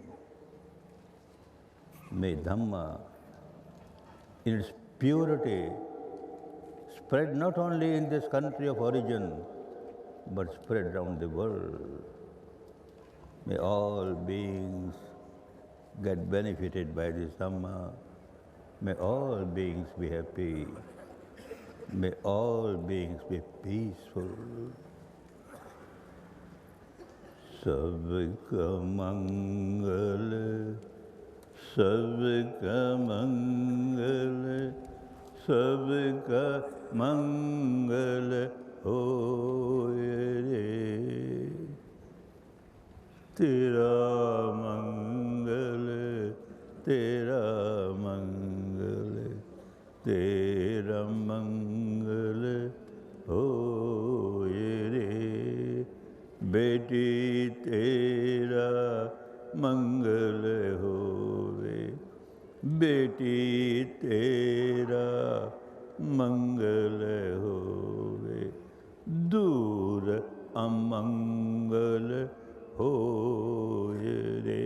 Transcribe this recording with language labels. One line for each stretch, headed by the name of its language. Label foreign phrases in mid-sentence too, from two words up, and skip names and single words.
English: May Dhamma, in its purity, spread not only in this country of origin, but spread around the world. May all beings get benefited by this Dhamma. May all beings be happy. May all beings be peaceful.
Hindi: Sabka Mangala, Sabka Mangala, Sabka Mangala hoye re. Tera Mangala, Tera Mangala, Tera Mangala hoye re. बेटी तेरा मंगल होवे, बेटी तेरा मंगल होवे, दूर अमंगल होए रे।